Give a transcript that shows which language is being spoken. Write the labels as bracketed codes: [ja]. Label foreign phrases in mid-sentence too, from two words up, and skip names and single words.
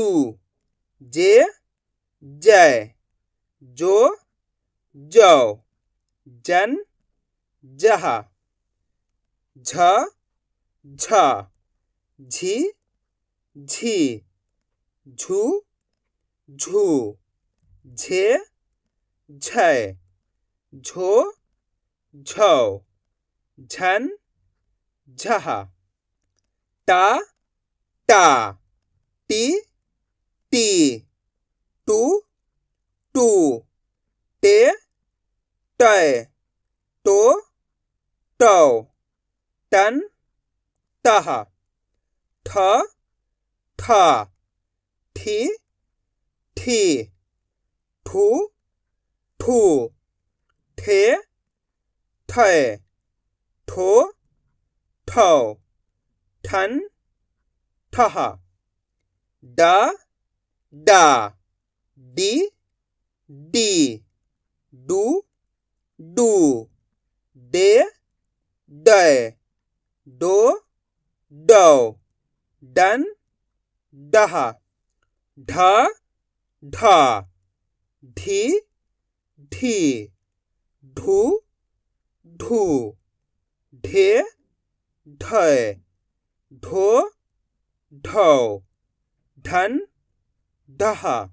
[mai] जे, जय, जो, जौ, जन, जहा, झ, झा, झी, झी, झू, झू, झे, झय, झो, झौ, झन, झहा। टा, टा, टी, टी, टू, टू, टे, टय, टो, टौ, टन, टहा। ठ, ठा, ठी, ठी, ठू, ठू, ठे, ठय, ठो, ठौ, ठन, ठहा। डा, डा, डी, डी, डू, डू, डे, डय, डो, डौ, डन, डहा। ढ, ढा, ढी, ढी, ढू, ढू, ढे, ढय, ढो, ढौ, ढन, ढहा।